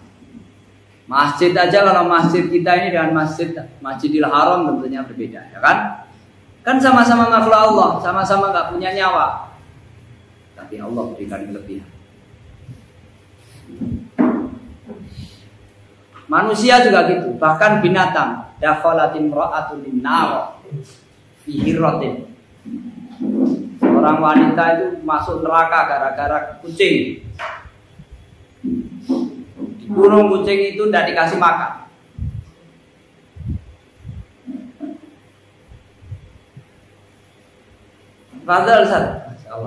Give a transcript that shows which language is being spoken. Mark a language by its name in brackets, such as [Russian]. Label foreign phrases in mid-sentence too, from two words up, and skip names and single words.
[Indonesian] Masjid aja, kalau masjid kita ini dengan Masjidil Haram tentunya berbeda, ya kan? Kan sama-sama makhluk Allah, sama-sama gak punya nyawa, tapi Allah berikan kelebihan. Manusia juga gitu, bahkan binatang. [Arabic] دخلت امرأة النار في هرة. [Indonesian] Seorang wanita itu masuk neraka gara-gara kucing. Dikurung kucing itu tidak dikasih makan. Fadal Ustaz. Masyaallah.